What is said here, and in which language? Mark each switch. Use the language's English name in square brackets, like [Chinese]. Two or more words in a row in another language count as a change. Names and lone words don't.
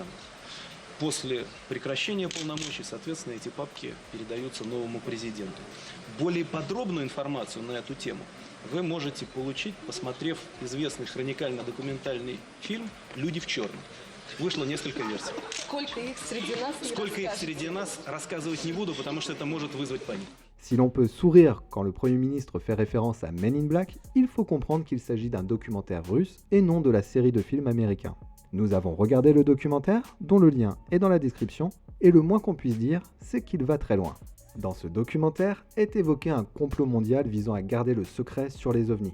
[Russian] После прекращения полномочий, соответственно, эти папки передаются новому президенту. Более подробную информацию на эту тему вы можете получить, посмотрев известный хроникально-документальный фильм «Люди в черном». Вышло несколько версий. Сколько их среди нас, рассказывать не буду, потому что это может вызвать панику. [French] Si l'on peut sourire quand le Premier ministre fait référence à Men in Black, il faut comprendre qu'il s'agit d'un documentaire russe et non de la série de films américains. Nous avons regardé le documentaire, dont le lien est dans la description, et le moins qu'on puisse dire, c'est qu'il va très loin. Dans ce documentaire est évoqué un complot mondial visant à garder le secret sur les ovnis.